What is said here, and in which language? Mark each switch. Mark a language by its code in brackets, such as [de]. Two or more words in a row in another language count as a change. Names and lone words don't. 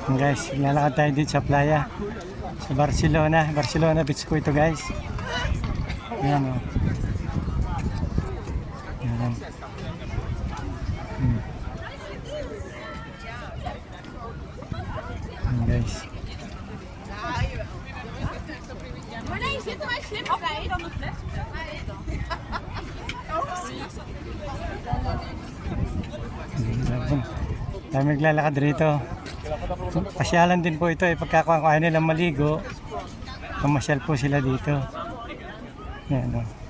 [tl] Guys, lalakad tayo dito sa playa. Sa Barcelona. Barcelona Beach ko ito guys. Ayan o. Ayan. Ayan guys. [nl] Maar nee, zit er maar slim bij dan de fles. [tl] Dami naglalakad rito. Pasyalan din po ito pagkakuha ko nilang maligo. Mamasyal po sila dito. Ayan o.